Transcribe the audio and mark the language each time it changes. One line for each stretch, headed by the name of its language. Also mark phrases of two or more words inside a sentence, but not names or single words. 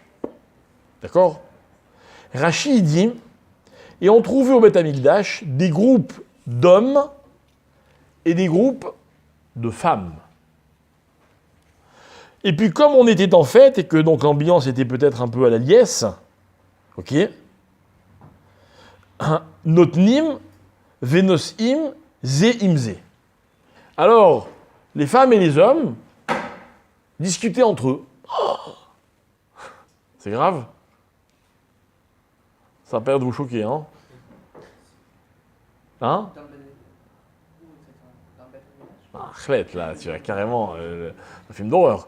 French: D'accord? Rachid dit, et on trouvait au Beth Amikdash des groupes d'hommes et des groupes de femmes. Et puis comme on était en fête et que donc l'ambiance était peut-être un peu à la liesse,
Hebrew: ok, נותנים ונושאים זה עם זה.
French: Alors, les femmes et les hommes discutaient entre eux. Oh, c'est grave. Ça a peur de vous choquer, hein? Hein? Ah, chouette, là, tu as carrément un film d'horreur.